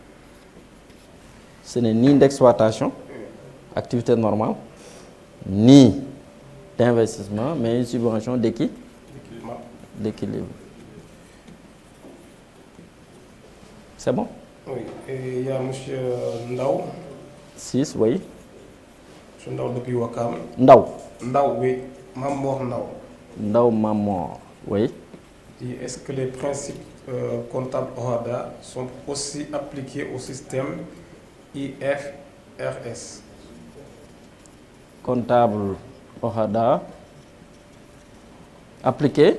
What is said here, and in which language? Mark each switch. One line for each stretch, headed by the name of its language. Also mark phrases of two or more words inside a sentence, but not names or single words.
French: Ce n'est ni d'exploitation, activité normale, ni d'investissement, mais une subvention d'équilibre. C'est bon? Oui. Et il y a M. Ndao. 6, oui. M. Ndao depuis Wakam. Ndao. Ndao, oui. Mamor Ndao. Ndao Mamor, oui. Est-ce que les principes comptables OHADA sont aussi appliqués au système IFRS? Comptable OHADA appliqué